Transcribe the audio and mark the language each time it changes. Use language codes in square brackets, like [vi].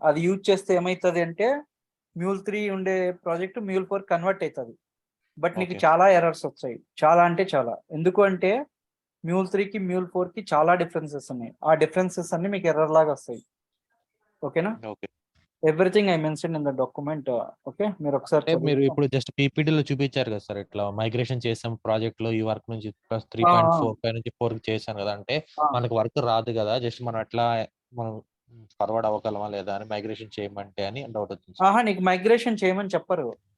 [te] అది యూజ్ చేస్తే ఏమవుతుంది అంటే మ్యూల్ 3 ఉండే ప్రాజెక్ట్ మ్యూల్ 4 కన్వర్ట్ అవుతుంది. బట్ నీకు చాలా ఎర్రర్స్ వచ్చాయి, చాలా అంటే చాలా. ఎందుకు అంటే మ్యూల్ 3కి మ్యూల్ 4కి చాలా డిఫరెన్సెస్ ఉన్నాయి. ఆ డిఫరెన్సెస్ అన్ని మీకు ఎర్రర్ లాగా వస్తాయి. ఓకేనా? [en] Everything I mentioned in the document. [te] Okay, మీరు ఒకసారి అంటే మీరు ఇప్పుడు జస్ట్ పీపీటీలో చూపించారు కదా సార్, ఇట్లా మైగ్రేషన్ చేసాం ప్రాజెక్ట్ లో ఈ వర్క్ నుంచి ప్లస్ 3.45 నుంచి 4 కి చేశాను కదా అంటే మనకు వర్క్ రాదు కదా, జస్ట్ మనం ఎట్లా మనం ఫార్వర్డ్ అవ్వగలమా లేదా అని మైగ్రేషన్ చేయమంటే అని డౌట్ వచ్చింది. నీకు మైగ్రేషన్ చేయమని చెప్పరు.